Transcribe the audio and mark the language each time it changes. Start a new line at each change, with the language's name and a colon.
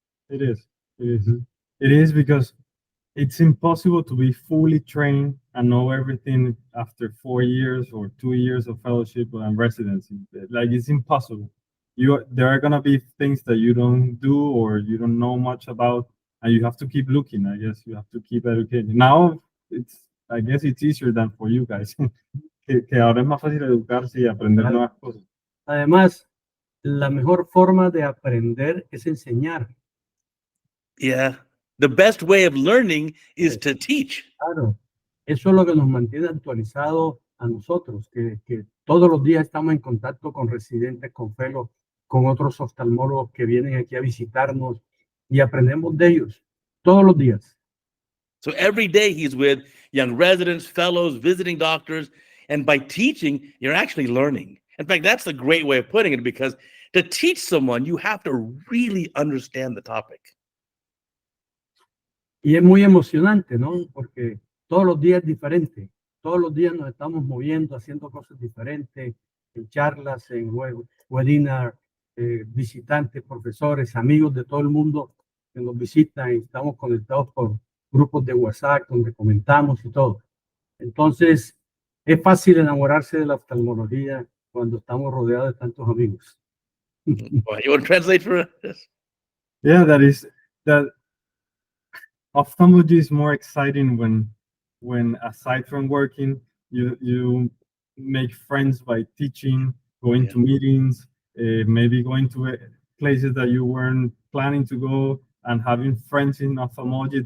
English: It is because it's impossible to be fully trained and know everything after 4 years or 2 years of fellowship and residency. Like, it's impossible. There are gonna be things that you don't do or you don't know much about, and you have to keep looking. I guess you have to keep educating. Now I guess it's easier than for you guys.
Spanish: que ahora es más fácil educarse y aprender nuevas cosas. Además, la mejor forma de aprender es enseñar.
English: Yeah. The best way of learning is to teach.
Spanish: Claro. Eso es lo que nos mantiene actualizados a nosotros, que todos los días estamos en contacto con residentes, con fellows, con otros oftalmólogos que vienen aquí a visitarnos y aprendemos de ellos todos los días.
English: So every day he's with young residents, fellows, visiting doctors, and by teaching, you're actually learning. In fact, that's a great way of putting it, because to teach someone, you have to really understand the topic.
Spanish: Y es muy emocionante, ¿no? Porque todos los días es diferente. Todos los días nos estamos moviendo, haciendo cosas diferentes, en charlas, en webinar, visitantes, profesores, amigos de todo el mundo que nos visitan y estamos conectados por grupos de WhatsApp donde comentamos y todo. Entonces, es fácil enamorarse de la oftalmología cuando estamos rodeados de tantos amigos.
English: Well, you want to translate for us? Yeah, that ophthalmology is more exciting when aside from working, you make friends by teaching, going to meetings, maybe going to places that you weren't planning to go, and having friends in ophthalmology.